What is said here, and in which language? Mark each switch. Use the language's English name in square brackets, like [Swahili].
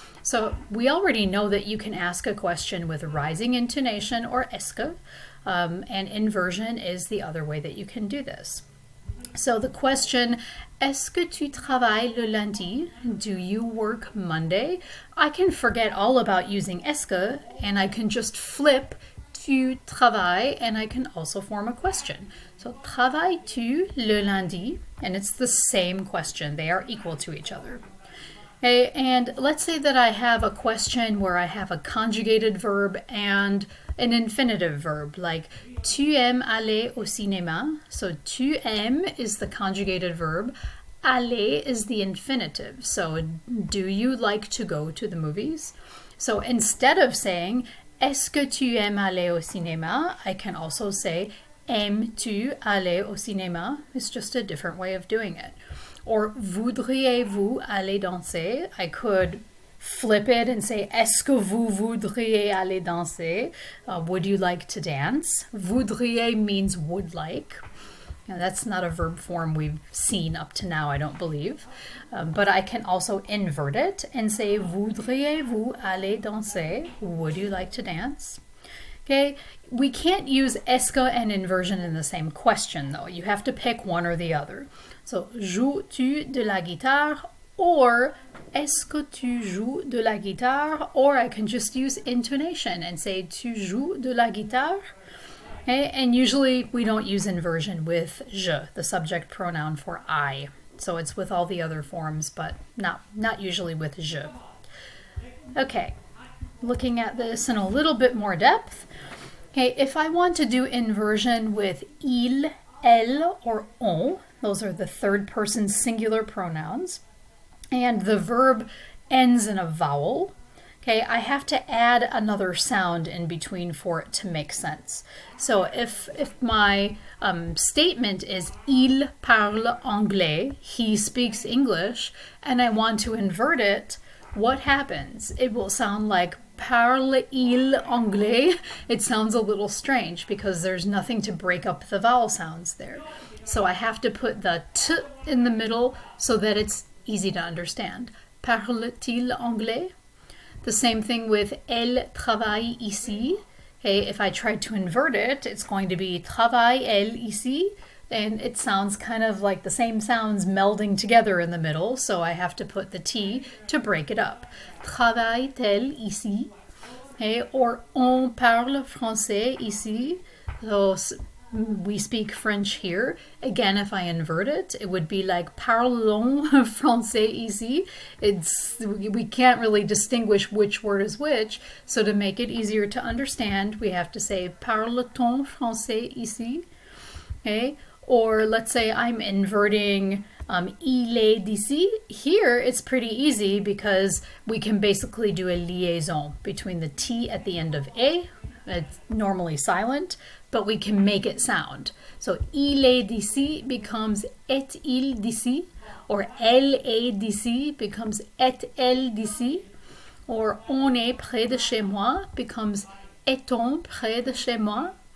[English] So we already know that you can ask a question with rising intonation or est-ce que, and inversion is the other way that you can do this. So the question, [French] est-ce que tu travailles le lundi? [English] Do you work Monday? I can forget all about using est-ce que, and I can just flip [French] tu travailles, [English] and I can also form a question. [French] So, travailles-tu le lundi? [English] And it's the same question. They are equal to each other. Okay, and let's say that I have a question where I have a conjugated verb and an infinitive verb, like [French] tu aimes aller au cinéma. [English] So, [French] tu aimes [English] is the conjugated verb. Aller is the infinitive. So, do you like to go to the movies? So, instead of saying [French] est-ce que tu aimes aller au cinéma? [English] I can also say, [French] aimes-tu aller au cinéma? [English] It's just a different way of doing it. [French] Or, voudriez-vous aller danser? [English] I could flip it and say, [French] est-ce que vous voudriez aller danser? [English] Would you like to dance? Voudriez means would like. Now, that's not a verb form we've seen up to now, I don't believe. But I can also invert it and say, [French] voudriez-vous aller danser? [English] Would you like to dance? Okay, we can't use [French] est-ce que [English] and inversion in the same question, though. You have to pick one or the other. [French] So, joues-tu de la guitare? Or, est-ce que tu joues de la guitare? [English] Or I can just use intonation and say, [French] tu joues de la guitare? [English] Okay, and usually we don't use inversion with je, the subject pronoun for I. So it's with all the other forms, but not usually with je. Okay, looking at this in a little bit more depth. Okay, if I want to do inversion with il, elle, or on, those are the third person singular pronouns, and the verb ends in a vowel, okay, I have to add another sound in between for it to make sense. So if my statement is [French] il parle anglais, [English] he speaks English, and I want to invert it, what happens? It will sound like [French] parle-il anglais? [English] It sounds a little strange because there's nothing to break up the vowel sounds there. So I have to put the t in the middle so that it's easy to understand. [French] Parle-t-il anglais? [English] The same thing with [French] elle travaille ici. [English] Okay, if I try to invert it, it's going to be [French] travaille elle ici, [English] and it sounds kind of like the same sounds melding together in the middle, so I have to put the T to break it up. [French] Travaille-t-elle ici? Okay, or on parle français ici? [English] So we speak French here. Again, if I invert it, it would be like [French] parlons français ici. [English] We can't really distinguish which word is which, so to make it easier to understand, we have to say [French] parle-t-on français ici? [English] Okay. Or let's say I'm inverting [French] il est d'ici. [English] Here it's pretty easy because we can basically do a liaison between the T at the end of a. It's normally silent, but we can make it sound. [French] So il est d'ici becomes est-il d'ici, or elle est d'ici becomes est-elle d'ici, or on est près de chez moi becomes est-on près de chez moi.